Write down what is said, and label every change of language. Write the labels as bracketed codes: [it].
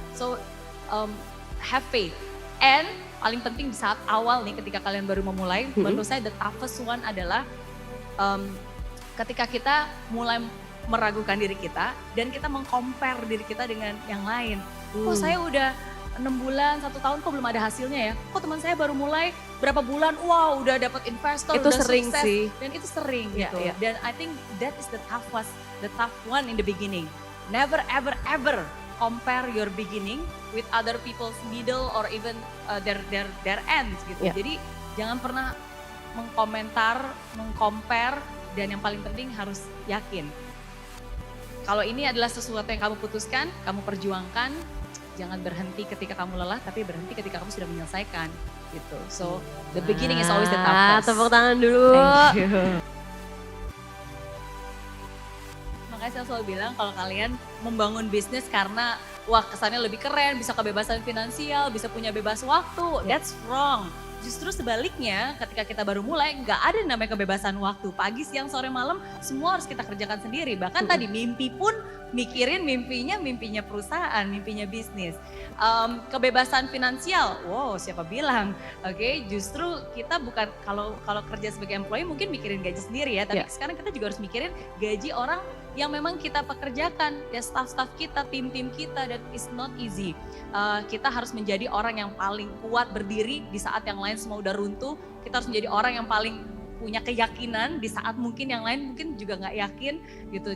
[en] So have faith. And [id] paling penting di saat awal nih ketika kalian baru memulai, menurut saya [en] the toughest one [id] adalah ketika kita mulai meragukan diri kita dan kita meng-compare diri kita dengan yang lain. Oh saya udah 6 bulan, 1 tahun kok belum ada hasilnya ya. Kok teman saya baru mulai berapa bulan, wow udah dapat investor, itu udah sering sukses. Sih. Dan itu sering gitu. Dan [en] I think that is the tough one in the beginning. Never ever ever compare your beginning with other people's middle or even their ends [id] gitu. Jadi jangan pernah meng-compare, dan yang paling penting harus yakin. Kalau ini adalah sesuatu yang kamu putuskan, kamu perjuangkan, jangan berhenti ketika kamu lelah, tapi berhenti ketika kamu sudah menyelesaikan gitu. [en] So the beginning is always the toughest. [id] Tepuk tangan dulu. [en] Thank you. [id] Makanya saya selalu bilang kalau kalian membangun bisnis karena wah kesannya lebih keren, bisa kebebasan finansial, bisa punya bebas waktu, [en] that's wrong. [id] Justru sebaliknya ketika kita baru mulai nggak ada namanya kebebasan waktu. Pagi, siang, sore, malam semua harus kita kerjakan sendiri. Bahkan tadi mimpi pun mikirin mimpinya perusahaan, mimpinya bisnis. Kebebasan finansial, wow siapa bilang. Justru kita bukan kalau kerja sebagai employee mungkin mikirin gaji sendiri ya. Tapi sekarang kita juga harus mikirin gaji orang yang memang kita pekerjakan. Ya staff-staff kita, tim-tim kita, [en] that is not easy. [id] Kita harus menjadi orang yang paling kuat berdiri di saat yang lain semua udah runtuh. Kita harus menjadi orang yang paling punya keyakinan di saat mungkin yang lain mungkin juga nggak yakin gitu.